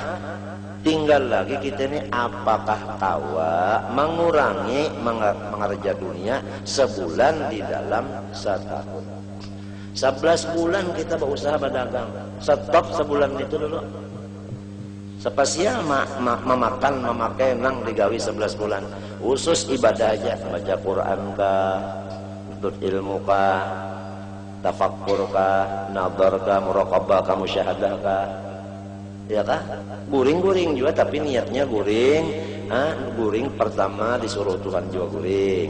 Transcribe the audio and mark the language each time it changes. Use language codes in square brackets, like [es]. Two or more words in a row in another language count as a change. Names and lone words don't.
[bjn] Tinggal lagi kita ini apakah tawa mengurangi mengerja dunia sebulan di dalam setahun. 11 bulan kita berusaha berdagang. Stop sebulan itu dulu. Spesial memakai nang digawi 11 bulan. Khusus ibadah aja, baca Quran kah, tuntut ilmu kah, tafakkur kah, nadhar kah, muraqabah kah, musyahadah kah. Ya kah? Guring-guring juga, tapi niatnya guring. Guring pertama disuruh Tuhan juga guring.